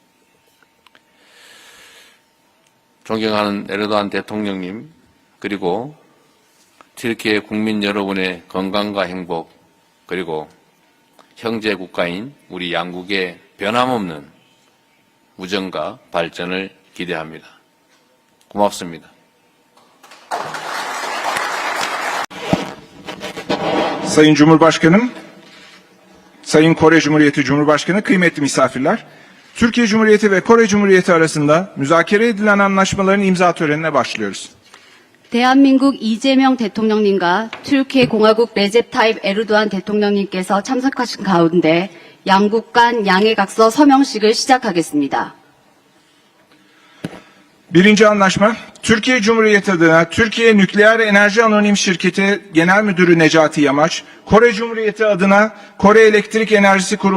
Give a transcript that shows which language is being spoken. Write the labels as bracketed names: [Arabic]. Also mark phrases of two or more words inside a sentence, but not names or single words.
[Korean] 존경하는 에르도안 대통령님, 그리고 튀르키예 국민 여러분의 건강과 행복, 그리고 형제 국가인 우리 양국의 변함없는 우정과 발전을 기대합니다. 고맙습니다. [Turkish] Sayın Cumhurbaşkanım, Sayın Kore Cumhuriyeti Cumhurbaşkanı, kıymetli misafirler, Türkiye Cumhuriyeti ve Kore Cumhuriyeti arasında müzakere edilen anlaşmaların imza törenine başlıyoruz. [Korean] 대한민국 이재명 대통령님과 튀르키예 공화국 레셉 타입 에르도안 대통령님께서 참석하신 가운데 양국 간 양해각서 서명식을 시작하겠습니다. [Turkish] Birinci anlaşma, Türkiye Cumhuriyeti adına Türkiye Nükleer Enerji Anonim Şirketi Genel Müdürü Necati Yamaç, Kore Cumhuriyeti adına Kore Elektrik Enerjisi Kurumu